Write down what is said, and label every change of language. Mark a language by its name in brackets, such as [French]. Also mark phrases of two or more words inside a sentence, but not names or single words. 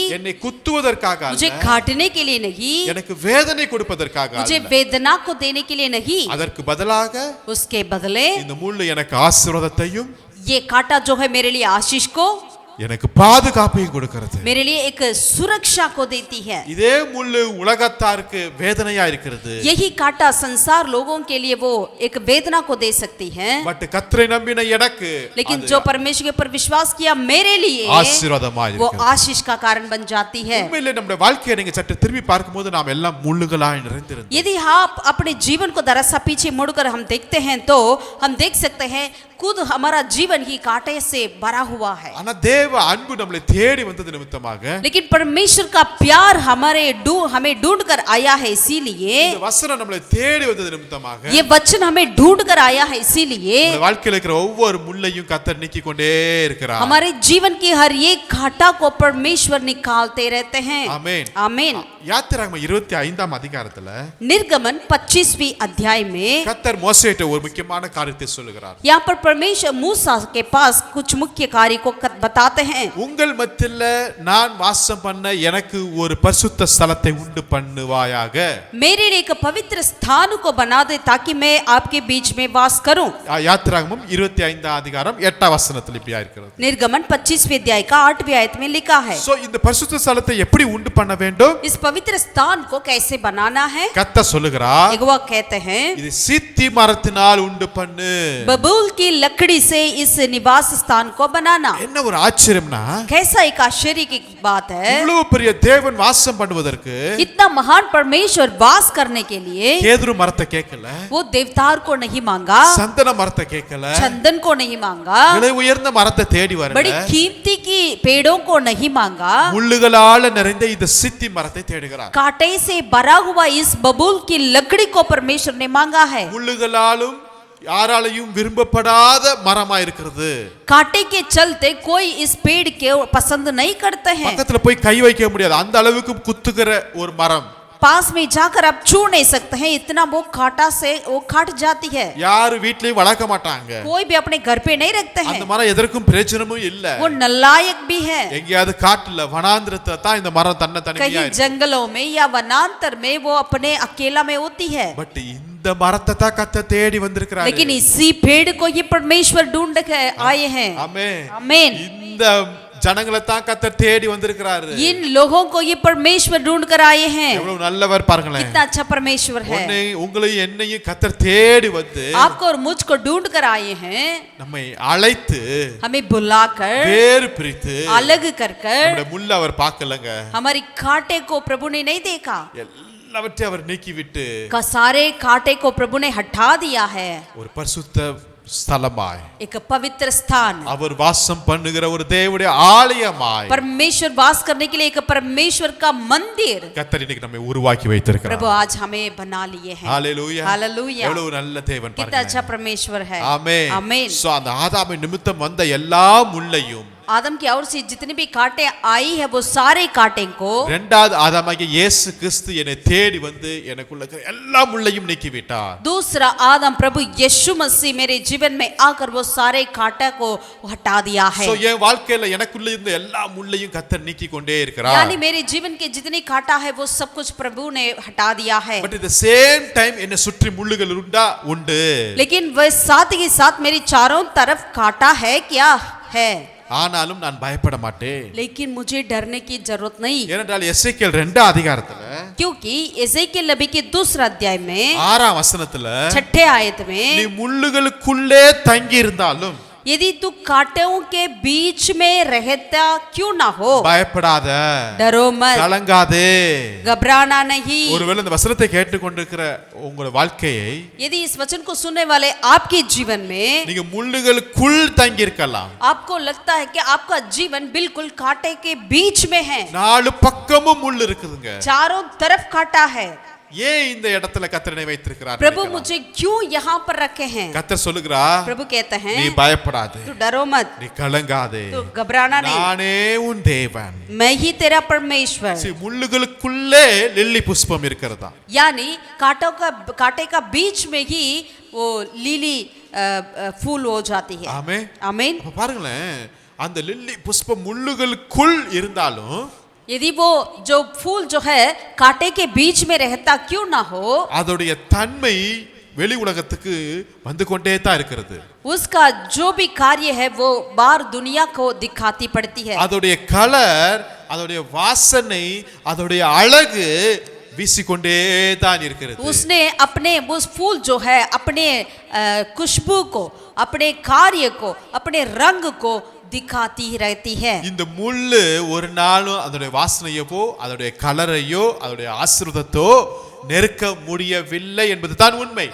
[Tamil] என்னை குத்துவதற்காக அல்ல, [Hindi] मुझे काटने के लिए नहीं, [Tamil] எனக்கு வேதனை கொடுப்பதற்காக அல்ல, [Hindi] मुझे वेदना को देने के लिए नहीं, [Tamil] அதற்கு பதிலாக [Hindi] उसके बदले [Tamil] இந்த முள்ளு எனக்கு ஆசீர்வாதத்தையும், [Hindi] ये कांटा जो है मेरे लिए आशीष को, [Tamil] எனக்கு பாதுகாப்பையும் கொடுக்கிறது. [Hindi] मेरे लिए एक सुरक्षा को देती है. [Tamil] இதே முள்ளு உலகத்தாருக்கு வேதனையா இருக்கிறது. [Hindi] यही कांटा संसार लोगों के लिए वो एक वेदना को दे सकती है. [Tamil] பட் கர்த்தரை நம்பின எனக்கு, [Hindi] लेकिन जो परमेश्वर के ऊपर विश्वास किया मेरे लिए [Tamil] ஆசீர்வாதமாய் [Hindi] वो [Tamil] இருக்கிறது. [Hindi] आशीष का कारण बन जाती है. [Tamil] உண்மையிலே நம்முடைய வாழ்க்கையை நீங்க சற்று திரும்பி பார்க்கும்போது நாம் எல்லாம் முள்ளுகளாய் நிறைந்திருந்தோம். [Hindi] यदि आप अपने जीवन को दरअसल पीछे मुड़कर हम देखते हैं तो हम देख सकते हैं खुद हमारा जीवन ही कांटे से भरा हुआ है. [Tamil] ஆனா தேவ அன்பு நம்மளை தேடி வந்தது நிமித்தமாக, [Hindi] लेकिन परमेश्वर का प्यार हमें ढूंढ कर आया है इसीलिए, [Tamil] இந்த வசனம் நம்மளை தேடி வந்தது நிமித்தமாக, [Hindi] ये वचन हमें ढूंढ कर आया है इसीलिए, [Tamil] நம்முடைய வாழ்க்கையில இருக்கிற ஒவ்வொரு முள்ளையும் கர்த்தர் நீக்கி கொண்டே இருக்கிறார். [Hindi] हमारे जीवन की हर एक कांटा को परमेश्वर निकालते रहते हैं. [Tamil] ஆமென். [Hindi] आमीन. [Tamil] யாத்திராகமம் 25ஆம் அதிகாரத்துல [Hindi] निर्गमन 25वीं अध्याय में [Tamil] கர்த்தர் மோசேட்ட ஒரு முக்கியமான காரியத்தை சொல்லுகிறார். [Hindi] यहाँ पर परमेश्वर मूसा के पास कुछ मुख्य कार्य को बताते हैं. [Tamil] உங்கள் மத்தியில நான் வாசம் பண்ண எனக்கு ஒரு பரிசுத்த ஸ்தலத்தை உண்டு பண்ணுவாயாக. [Hindi] मेरे लिए एक पवित्र स्थान को बना दे ताकि मैं आपके बीच में वास करूं. [Tamil] யாத்திராகமம் 25ஆம் அதிகாரம் 8ஆம் வசனத்தில் இப்படியா இருக்கிறது. [Hindi] निर्गमन 25वें अध्याय का 8वें आयत में लिखा है. [Tamil] சோ இந்த பரிசுத்த ஸ்தலத்தை எப்படி உண்டு பண்ண வேண்டும்? [Hindi] इस पवित्र स्थान को कैसे बनाना है? [Tamil] கர்த்தர் சொல்லுகிறார், [Hindi] यहोवा कहते हैं, [Tamil] இது சீத்தி மரத்தினால் உண்டு பண்ணு. [Hindi] बबूल की लकड़ी से इस निवास स्थान को बनाना. [Tamil] என்ன ஒரு ஆச்சரியம்னா, [Hindi] कैसा एक आश्चर्य की बात है. [Tamil] இவ்வளவு பெரிய தேவன் வாசம் பண்ணுவதற்கு [Hindi] इतना महान परमेश्वर वास करने के लिए [Tamil] கேதுரு மரத்தை கேட்கல, [Hindi] वो देवदार को नहीं मांगा, [Tamil] சந்தன மரத்தை கேட்கல, [Hindi] चंदन को नहीं मांगा, [Tamil] விலை உயர்ந்த மரத்தை தேடி வரல, [Hindi] बड़ी कीमती की पेड़ों को नहीं मांगा, [Tamil] முள்ளுகளால நிறைந்த இந்த சித்தி மரத்தை தேடுகிறார். [Hindi] कांटे से भरा हुआ इस बबूल की लकड़ी को परमेश्वर ने मांगा है. [Tamil] முள்ளுகளாலும் யாராலையும் விரும்பப்படாத மரமா இருக்கிறது. [Hindi] कांटे के चलते कोई इस पेड़ के पसंद नहीं करते हैं. [Tamil] பக்கத்துல போய் கை வைக்க முடியாது, அந்த அளவுக்கு குத்துகிற ஒரு மரம். [Hindi] पास में जाकर आप छू नहीं सकते हैं, इतना वो कांटा से वो काट जाती है। [Tamil] யாரு வீட்லயும் வளர்க்க மாட்டாங்க, [Hindi] कोई भी अपने घर पे नहीं रखते [Tamil] அந்த [Hindi] हैं, [Tamil] மரம் எதற்கும் பிரயோஜனமும் இல்ல। [Hindi] वो नालायक भी है। [Tamil] எங்கேயாவது காட்டுல வனாந்திரத்துல தான் இந்த மரம் தன்னை தனியா [Hindi] कहीं [Tamil] இருக்கு। [Hindi] जंगलों में या वनांतर में वो अपने अकेला में होती है, [Tamil] பட் இந்த மரத்தை தான் கர்த்தர் தேடி வந்திருக்கிறாரு। [Hindi] लेकिन इसी पेड़ को ये परमेश्वर ढूंढ के आए हैं। [Tamil] ஆமென், [Hindi] आमीन। [Tamil] இந்த ஜனங்களை தான் கர்த்தர் தேடி வந்திருக்கிறாரு। [Hindi] इन लोगों को ये परमेश्वर ढूंढ कर आए हैं। [Tamil] எவ்வளவு நல்லவர் பாருங்களேன்। [Hindi] कितना अच्छा परमेश्वर है। [Tamil] உன்னை உங்களையும் என்னையும் கர்த்தர் தேடி வந்து [Hindi] आपको और मुझको ढूंढ कर आए हैं, [Tamil] நம்மை அழைத்து [Hindi] हमें बुलाकर [Tamil] வேறு பிரித்து [Hindi] अलग कर कर [Tamil] நம்முடைய முள்ள அவர் பார்க்கலங்க, [Hindi] हमारी कांटे को प्रभु ने नहीं देखा, [Tamil] எல்லாவற்றையும் அவர் நீக்கி விட்டு [Hindi] का सारे कांटे को प्रभु ने हटा दिया है। [Tamil] ஒரு பரிசுத்த ஸ்தலமாய், [Hindi] एक पवित्र स्थान, [Tamil] அவர் வாசம் பண்ணுகிற ஒரு தேவனுடைய ஆலயமாய் [Hindi] परमेश्वर वास करने के लिए एक परमेश्वर का मंदिर [Tamil] கர்த்தர் இன்னைக்கு நம்மை உருவாக்கி வைத்திருக்கிறார்। [Hindi] प्रभु आज हमें बना लिए हैं। [Tamil] ஹalleluya, [Hindi] हालेलुया। [Tamil] எவ்வளவு நல்ல தேவன் [Hindi] कितना [Tamil] பாருங்க। [Hindi] अच्छा परमेश्वर है। [Tamil] ஆமென், [Hindi] आमीन। [Tamil] சோ அந்த ஆதாமின் நிமித்தம் வந்த எல்லா முள்ளையும், [Hindi] आदम की ओर से जितनी भी कांटे आई है वो सारे कांटे को [Tamil] இரண்டாவது ஆதாமாகிய இயேசு கிறிஸ்து என்னை தேடி வந்து எனக்குள்ள இருக்கிற எல்லா முள்ளையும் நீக்கி விட்டார்। [Hindi] दूसरा आदम प्रभु यीशु मसीह मेरे जीवन में आकर वो सारे कांटे को हटा दिया है। [Tamil] சோ என் வாழ்க்கையில எனக்குள்ள இருந்த எல்லா முள்ளையும் கர்த்தர் நீக்கி கொண்டே இருக்கிறார்। [Hindi] यानी मेरे जीवन के जितने कांटा है वो सब कुछ प्रभु ने हटा दिया है। [English] but the same time [Tamil] என்னை சுற்றி முள்ளுகள் உண்டு, [Hindi] लेकिन वह साथ ही साथ मेरी चारों तरफ कांटा है क्या है, [Tamil] ஆனாலும் நான் பயப்பட மாட்டேன்। [Hindi] लेकिन मुझे डरने की जरूरत नहीं, [Tamil] ஏனென்றால் எசேக்கியேல் 2 அதிகாரத்துல [Hindi] क्योंकि एजेकियेल नबी के दूसरा अध्याय में [Tamil] 6 வசனத்துல [Hindi] 6 आयत [Tamil] நீ [Hindi] में, [Tamil] முள்ளுகளுக்குள்ளே தங்கி இருந்தாலும் [Hindi] यदि तू कांटों के बीच में रहता क्यों ना हो, [Tamil] பயப்படாத, [Hindi] डरो मत, [Tamil] கலங்காதே। [Hindi] घबराना नहीं। [Tamil] ஒருவேளை இந்த வசனத்தை கேட்டுக்கொண்டிருக்கிற உங்களோட வாழ்க்கையை [Hindi] यदि इस वचन को सुनने वाले आपके जीवन में [Tamil] நீங்க முள்ளுகளுக்குள் தங்கி இருக்கலாம், [Hindi] आपको लगता है कि आपका जीवन बिल्कुल कांटे के बीच में है, [Tamil] 4 பக்கமும் முள் இருக்குதுங்க, [Hindi] चारों तरफ कांटा है, [Tamil] ஏன் இந்த இடத்துல கர்த்தரை வைத்திருக்கிறார்? [Hindi] प्रभु मुझे क्यों यहाँ पर रखे हैं? [Tamil] கர்த்தர் சொல்லுகிறார், [Hindi] प्रभु कहते [Tamil] நீ [Hindi] हैं [Tamil] பயப்படாதே, [Hindi] तू डरो मत, [Tamil] நீ கலங்காதே, [Hindi] तू घबराना नहीं, [Tamil] நானே உன் தேவன்। [Hindi] मैं ही तेरा परमेश्वर। [Tamil] முள்ளுகளுக்குள்ளே லில்லி புஷ்பம் இருக்கிறதா, [Hindi] यानी कांटे का बीच में ही वो लीली फूल हो जाती है। [Tamil] ஆமென்। [Hindi] आमीन। [Tamil] அப்ப பாருங்களேன், அந்த லில்லி புஷ்பம் முள்ளுகளுக்குள் இருந்தாலும் [Hindi] यदि वो जो फूल जो है कांटे के बीच में रहता क्यों ना हो, [Tamil] அதோடைய தன்மை வெளி உலகத்துக்கு வந்து கொண்டே தான் இருக்கிறது। [Hindi] उसका जो भी कार्य है वो बाहर दुनिया को दिखाती पड़ती है। [Tamil] அதோடைய கலர், அதோடைய வாசனை, அதோடைய அழகு வீசிக்கொண்டே தான் இருக்கிறது। [Hindi] उसने अपने उस फूल जो है अपने खुशबू को, अपने कार्य को, अपने रंग को दिखाती रहती है। [Tamil] இந்த முள்ளு ஒரு நாளும் அதோடைய வாசனையோ, அதோடைய கலரையோ, அதோடைய ஆசீர்வாதத்தோ நெருக்க முடியவில்லை என்பது தான் உண்மை।